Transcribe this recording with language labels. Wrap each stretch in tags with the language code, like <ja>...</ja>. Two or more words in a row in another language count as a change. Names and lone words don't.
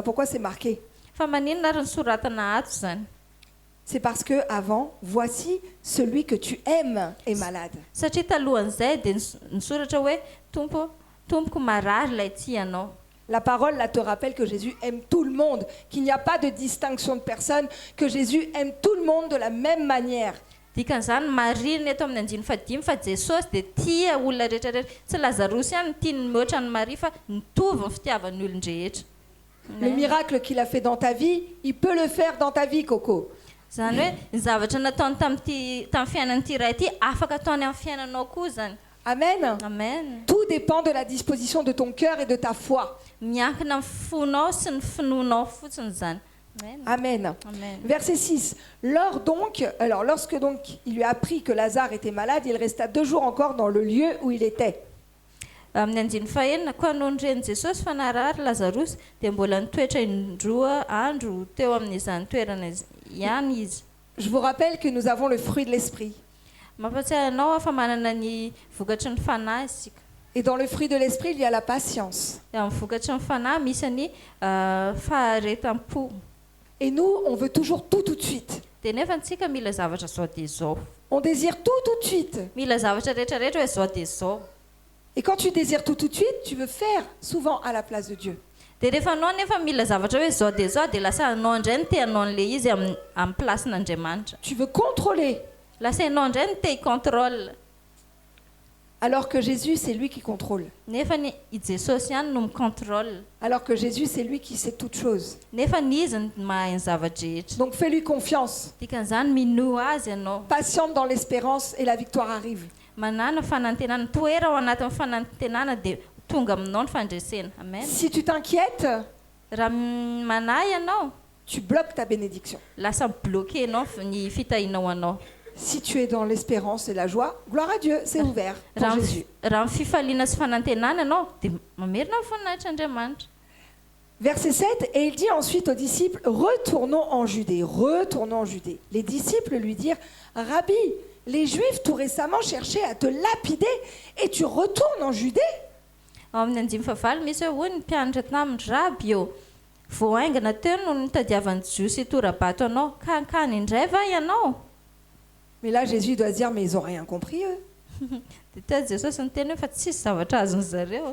<fr>Pourquoi c'est marqué?</fr> <mg>Fa maninona ary ny soratana ato zany?</mg> <fr>C'est parce que avant, voici celui que tu aimes est malade.</fr> <mg>Satria talohan'izay dia nisoratra hoe tompoko marary ilay tianao.</mg> <fr>La parole là te rappelle que Jésus aime tout le monde, qu'il n'y a pas de distinction de personne, que Jésus aime tout le monde de la même manière.</fr> <mg>Dikan'izany marina eto amin'ny andiny fadimy fa Jesosy dia tia olona rehetrarehetra. Tsy Lazarus ihany tiany mihoatra ny Maria fa mitovy ny fitiavan'ny olon-drehetra.</mg> <fr>Le miracle qu'il a fait dans ta vie, il peut le faire dans ta vie, Coco.</fr> <mg>Zany hoe ny zavatra nataony tamin'ny fiainan'ity iray ity afaka ataony amin'ny fiainanao koa zany. Amen. Amen.</mg> <fr>Tout dépend de la disposition de ton cœur et de ta foi.</fr> <mg>Miankina amin'ny fonao sy ny finoanao fotsiny zany. Amen. Amen. Amen.</mg> <fr>Verset 6. Lorsque donc il lui a appris que Lazare était malade, il resta 2 jours encore dans le lieu où il était.</fr> <mg>Amin'ny andiny fahenina koa noho nireny Jesosy fa narary Lazarus dia mbola nitoetra indroa andro teo amin'izany toerana ihany izy.</mg> <fr>Je vous rappelle que nous avons le fruit de l'esprit.</fr> <mg>Mampatsiahy anao fa manana ny vokatry ny fanahy isika.</mg> <fr>Et dans le fruit de l'esprit, il y a la patience.</fr> <mg>Amin'ny vokatry ny fanahy misy ny faharetam-po.</mg> <fr>Et nous, on veut toujours tout de suite.</fr> <mg>Dia nefa antsika mila zavatra zao dia zao.</mg> <fr>On désire tout de suite.</fr> <mg>Mila zavatra rehetrarehetra hoe zao dia zao.</mg> <fr>Et quand tu désires tout de suite, tu veux faire souvent à la place de Dieu.</fr> <mg>Dia rehefa anao nefa mila zavatra hoe zao dia zao dia lasa anao indray no te hanao an'ilay izy amin'ny placen'Andriamanitra.</mg> <fr>Tu veux contrôler.</fr> <mg>Lasa ianao indray no te hicontrôle.</mg> <fr>Alors que Jésus, c'est lui qui contrôle.</fr> <mg>Nefa ny i Jesosy ihany no micontrôle.</mg> <fr>Alors que Jésus, c'est lui qui sait toutes choses.</fr> <mg>Nefa ny izy no mahay ny zavadrehetra.</mg> <fr>Donc fais-lui confiance.</fr> <mg>Dikan'izany minoa azy ianao.</mg> <fr>Patiente dans l'espérance et la victoire arrive.</fr> <mg>Manana fanantenana toera ao anatin'ny fanantenana dia tonga aminao ny fandresena. Amen.</mg> <fr>Si tu t'inquiètes,</fr> <mg>Raha manahy ianao</mg> <fr>tu bloques ta bénédiction.</fr> <mg>lasa bloqué ianao ny fitahinao anao.</mg> <fr>Si tu es dans l'espérance et la joie, gloire à Dieu, c'est ouvert pour Jésus.</fr> <mg>Raha ny fifaliana sy fanantenana ianao dia mamerina ny voninahitran'Andriamanitra.</mg> <fr>Verset 7, et il dit ensuite aux disciples, retournons en Judée, retournons en Judée. Les disciples lui dirent, Rabbi, les Juifs tout récemment cherchaient à te lapider et tu retournes en Judée?</fr> <mg>Ao amin'ny 5:9 misy hoe hoy ny mpianatra tamin'ny raby eo voaingana teo no nitadiavan'ny Jios itorabato anao ka ankany indray va ianao.</mg> <fr>Mais là, Jésus doit se dire, mais ils n'ont rien compris, eux.</fr> <mg>Dia teo Jesosy niteny hoe fa tsisy zavatra azony zareo,</mg>